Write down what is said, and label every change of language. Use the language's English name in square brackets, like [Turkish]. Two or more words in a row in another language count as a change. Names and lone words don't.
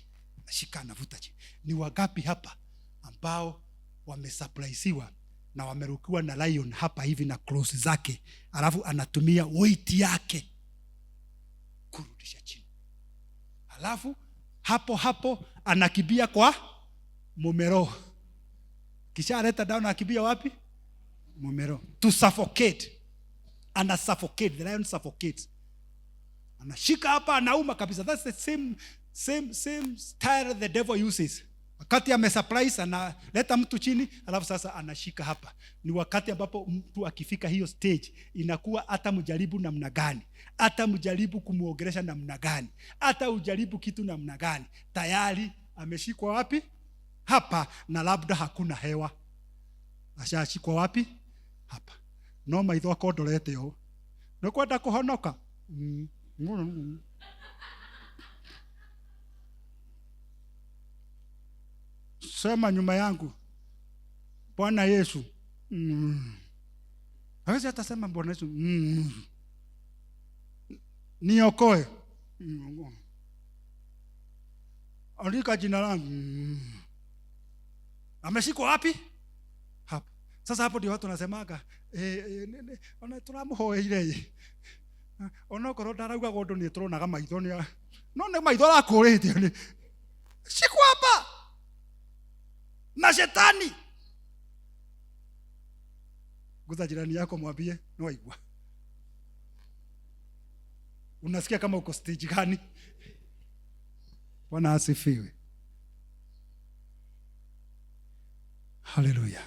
[Swahili] Ni wangapi hapa ambao wamesurpriseiwa na wamerukiwa na lion hapa hivi na claws zake, alafu anatumia weight yake kurudisha chini, alafu hapo anakimbia kwa mumero, kisha aleta down, anakimbia wapi? Mumero, [English] to suffocate. Suffocate, the lion suffocates. [Swahili] Anashika hapa, anauma kabisa. [English] That's the same style the devil uses. [Swahili] Wakati amesurprise analeta mtu chini, alafu sasa anashika hapa. Ni wakati ambapo mtu akifika hiyo stage, inakuwa hata mjaribu namna gani, hata mjaribu kumuongelesha namna gani, hata ujaribu kitu namna gani, tayari ameshikwa wapi? Hapa, na labda hakuna hewa. Ashashikwa wapi? Hapa. [Kikuyu] No maitho akondorete yo. Nakwenda kuhonoka. [Swahili] Sema nyuma yangu, Bwana Yesu. Hawezi atasema Bwana Yesu, niokoe. Andika jina langu. Ameshikwa wapi? Hapa. Sasa hapo ndio watu wanasemaga [Kikuyu] ona turamuhoeire. Ona korwo ndarauga gondo ni turonaga maitho ni no ne maitho rakurite ni. [Swahili] Shikwa hapa na shetani. Guza jirani yako, mwambie [Kikuyu] no aigwa. [Swahili] Unasikia kama uko stage gani? Bwana asifiwe. Haleluya.